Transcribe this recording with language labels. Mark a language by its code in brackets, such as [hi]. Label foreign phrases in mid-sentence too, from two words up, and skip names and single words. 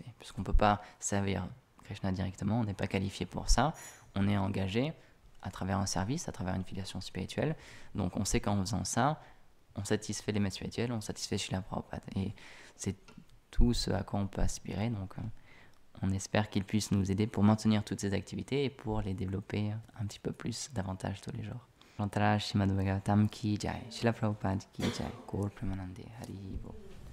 [fr] Puisqu'on ne peut pas servir Krishna directement, on n'est pas qualifié pour ça, on est engagé à travers un service, à travers une filiation spirituelle. Donc on sait qu'en faisant ça, on satisfait les maîtres spirituels, on satisfait Srila Prabhupada. Et c'est tout ce à quoi on peut aspirer. Donc on espère qu'il puisse nous aider pour maintenir toutes ces activités et pour les développer un petit peu plus, davantage tous les jours. [hi] श्रीमद् भागवतम् की जय, श्रील प्रभुपाद की जय, गौर प्रेमानन्दे हरि बो.